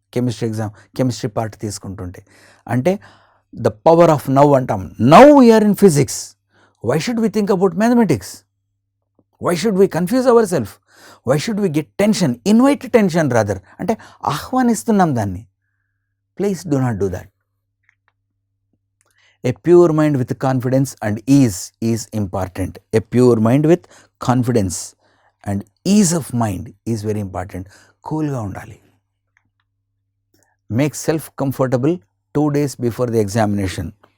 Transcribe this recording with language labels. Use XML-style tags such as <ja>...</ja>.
<te>Chemistry exam, chemistry part తీసుకుంటుంటే అంటే</te> <en>the power of now</en> <te>అంటాం.</te> <en>Now we are in physics. Why should we think about mathematics? Why should we confuse our self? Why should we get tension? Invite tension rather,</en> <te>అంటే ఆహ్వానిస్తున్నాం దాన్ని.</te> <en>Please do not do that. A pure mind with confidence and ease is important. A pure mind with confidence and ease of mind is very important.</en> <te>కూల్గా ఉండాలి.</te> <en>Make self comfortable 2 days before the examination.</en>